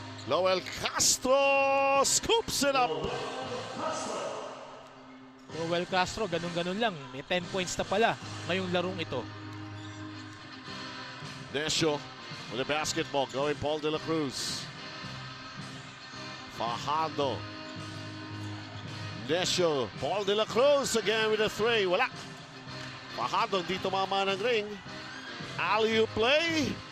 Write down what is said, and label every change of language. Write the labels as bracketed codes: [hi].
[en] Lowell Castro scoops it up. [tl] Joel Castro, ganun-ganun lang. May 10 points na pala ngayong larong ito. [en] Nesho with the basketball going Paul de la Cruz. Fajardo. Nesho. Paul de la Cruz again with a three. [tl] Wala. Fajardo di tumama ng ring. [en] Alley-oop play.